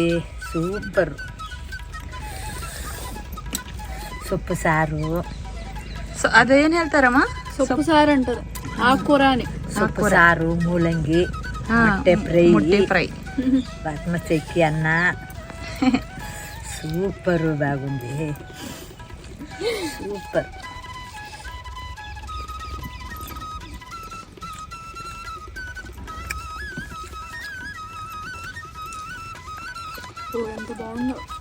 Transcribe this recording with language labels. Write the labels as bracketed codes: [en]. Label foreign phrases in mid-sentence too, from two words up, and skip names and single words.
[te] సూపర్. సొప్పు సారు. [kn] అదేం ಹೇಳ್ತಾರಮ್ಮ? [te] సొప్పు సారు అంటారు, ఆకుకూర అని. సొప్పు సారు, [kn] ಮೂಲಂಗಿ, ಮೊಟ್ಟೆ ಫ್ರೈ, ಬಾಸ್ಮತಿ ಅಕ್ಕಿ ಅನ್ನ. [te] సూపర్ బాగుంది. సూపర్. ఎంత బాగుందో